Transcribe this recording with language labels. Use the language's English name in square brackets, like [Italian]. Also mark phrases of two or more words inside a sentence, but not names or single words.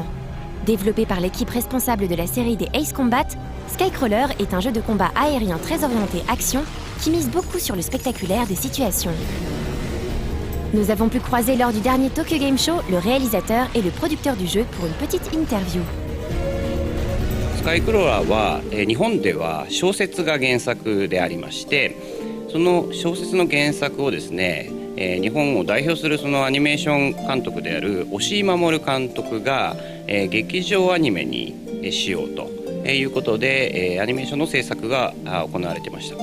[French] Développé par l'équipe responsable de la série des Ace Combat, Skycrawler est un jeu de combat aérien très orienté action qui mise beaucoup sur le spectaculaire des situations. Nous avons pu croiser lors du dernier Tokyo Game Show le réalisateur et le producteur du jeu pour une petite interview. [Japanese] スカイクローラーは日本では小説が原作でありまして、その小説の原作をですね、日本を代表するそのアニメーション監督である押井守監督が劇場アニメにしようということでアニメーションの制作が行われていました。